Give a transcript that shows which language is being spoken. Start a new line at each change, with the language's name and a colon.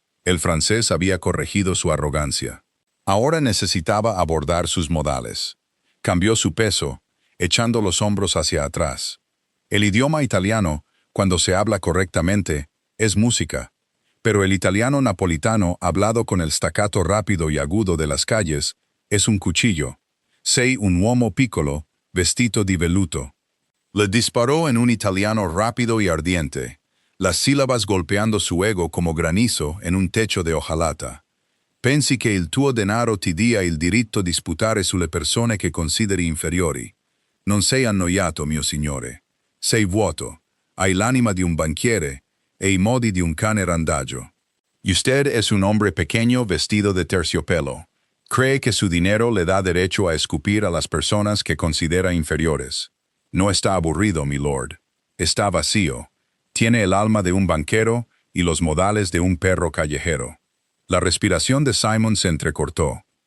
Spanish: El francés había corregido su arrogancia. Ahora necesitaba abordar sus modales. Cambió su peso, echando los hombros hacia atrás. El idioma italiano, cuando se habla correctamente, es música. Pero el italiano napolitano, hablado con el staccato rápido y agudo de las calles, es un cuchillo.
Italian: Sei un uomo piccolo, vestito di velluto.
Spanish: Le disparó en un italiano rápido y ardiente, las sílabas golpeando su ego como granizo en un techo de hojalata.
Italian: «Pensi che il tuo denaro ti dia il diritto di sputare sulle persone che consideri inferiori. Non sei annoiato, mio signore. Sei vuoto, hai l'anima di un banchiere e i modi di un cane randagio.
Spanish: Y usted es un hombre pequeño vestido de terciopelo. Cree que su dinero le da derecho a escupir a las personas que considera inferiores. No está aburrido, mi lord. Está vacío. Tiene el alma de un banquero y los modales de un perro callejero». La respiración de Simon se entrecortó.